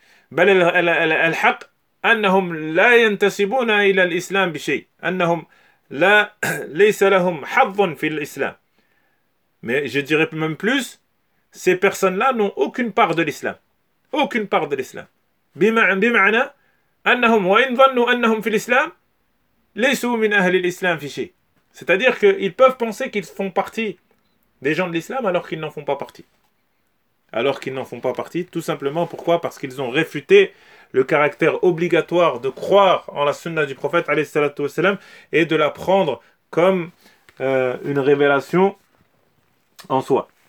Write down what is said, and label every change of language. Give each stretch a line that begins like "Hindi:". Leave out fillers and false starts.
Arabic: بل الحق أنهم لا ينتسبون إلى الإسلام بشيء أنهم لا ليس لهم حظ في الإسلام.
French: Mais je dirais même plus, ces personnes-là n'ont aucune part de l'islam. Aucune part de l'islam.
Arabic: بمعنى أنهم وإن ظنوا أنهم في الإسلام ليسوا من أهل الإسلام في شيء.
French: C'est-à-dire qu'ils peuvent penser qu'ils font partie des gens de l'islam alors qu'ils n'en font pas partie. Alors qu'ils n'en font pas partie, tout simplement pourquoi? Parce qu'ils ont réfuté le caractère obligatoire de croire en la sunna du prophète, alayhi salatu wassalam, et de la prendre comme une révélation en soi.